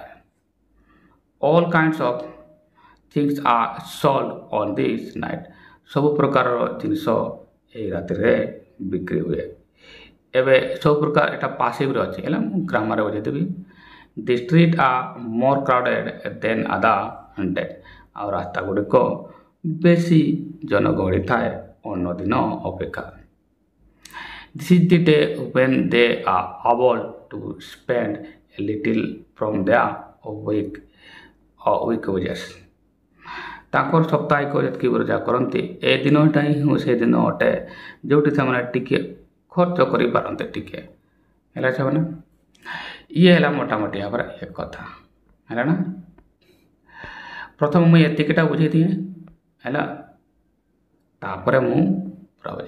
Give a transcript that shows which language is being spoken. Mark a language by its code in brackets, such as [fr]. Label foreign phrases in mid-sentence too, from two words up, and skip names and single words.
[en] All kinds of things are sold on this night, [or] ସବୁ ପ୍ରକାରର ଜିନିଷ ଏହି ରାତିରେ ବିକ୍ରି ହୁଏ। ଏବେ ସବୁ ପ୍ରକାର ଏଇଟା ପାସିଭ୍ରେ ଅଛି, ହେଲେ ମୁଁ ଗ୍ରାମାରରେ ବୁଝେଇଦେବି। [en] The street are more crowded than other day, [or] ଆଉ ରାସ୍ତା ଗୁଡ଼ିକ ବେଶୀ ଜନଗହଳି ଥାଏ ଅନ୍ୟ ଦିନ ଅପେକ୍ଷା। [en] This is the day when they are able to spend a little from their week wages। [or] ତାଙ୍କର ସାପ୍ତାହିକ ଯେତିକି ରୋଜଗାର କରନ୍ତି ଏ ଦିନଟା ହିଁ ସେ ଦିନ ଅଟେ ଯେଉଁଠି ସେମାନେ ଟିକେ ଖର୍ଚ୍ଚ କରିପାରନ୍ତି ଟିକେ। ହେଲା ସେମାନେ, ଇଏ ହେଲା ମୋଟାମୋଟି ଭାବରେ ଏ କଥା ହେଲା ନା। ପ୍ରଥମେ ମୁଁ ଏତିକିଟା ବୁଝେଇଦିଏ ହେଲା, ତାପରେ ମୁଁ ପୁରା ବୁଝେଇ।